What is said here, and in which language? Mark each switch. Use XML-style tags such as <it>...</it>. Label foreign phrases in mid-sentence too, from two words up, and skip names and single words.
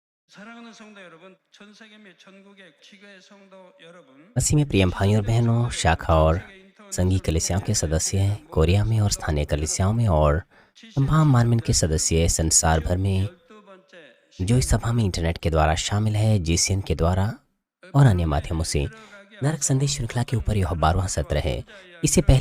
<ko>사랑하는 성도 여러분, 전 세계 및 전국의 지교회 성도 여러분,</ko> <hi>मसीह में प्रिय भाइयों और बहनों, शाखा</hi> <ko>전</ko> <hi>और</hi> <ko>세계</ko> <hi>संघीय</hi> <ko>인터내셔널</ko> <hi>कलीसियाओं के सदस्य</hi> <ko>교회들의</ko> <hi>कोरिया</hi> <ko>모든</ko> <hi>में और स्थानीय</hi> <ko>성도</ko> <hi>कलीसियाओं में</hi> <ko>여러분,</ko> <hi>और GCN तमाम मानमिन के</hi> <ko>시청자</ko> <hi>सदस्य</hi> <ko>여러분,</ko> <hi>संसार भर</hi> <ko>지금</ko> <hi>में</hi> <ko>12번째</ko> <hi>जो इस सभा में</hi> <ko>시간입니다.</ko> <hi>इंटरनेट के द्वारा शामिल है, जीसीएन के द्वारा और अन्य माध्यमों से</hi> <ko>들어가기</ko> <hi>नरक संदेश</hi> <ko>앞서</ko> <hi>श्रृंखला के ऊपर</hi> <ko>오늘</ko> <hi>यह 12वां सत्र है।</hi> <ko>혼자</ko> <hi>इससे</hi> <ko>이야기를</ko>